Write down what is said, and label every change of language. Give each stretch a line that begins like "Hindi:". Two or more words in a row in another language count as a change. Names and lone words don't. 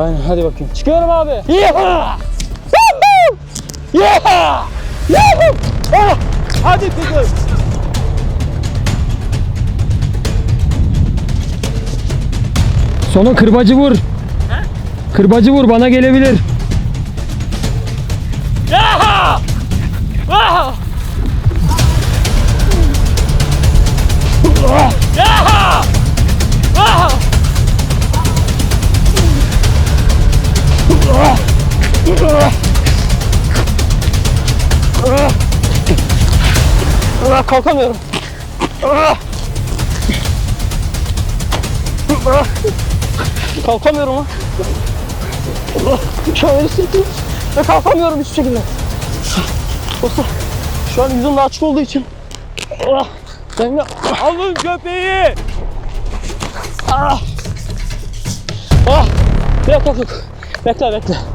Turkish: Aynen, hadi bakayım. Çıkıyorum abi. Yaha! Yaha! Yaha! Ah! Hadi kızım. Sonu kırbacı vur. Kırbacı vur, bana gelebilir. Yaha! Ah! Yaha! Ah! Kalkamıyorum. Kalkamıyorum ha. Şöyle sırtım ve kalkamıyorum hiçbir şekilde. Olsa şu an yüzüm de açık olduğu için. Ben de Alın köpeği! bekle.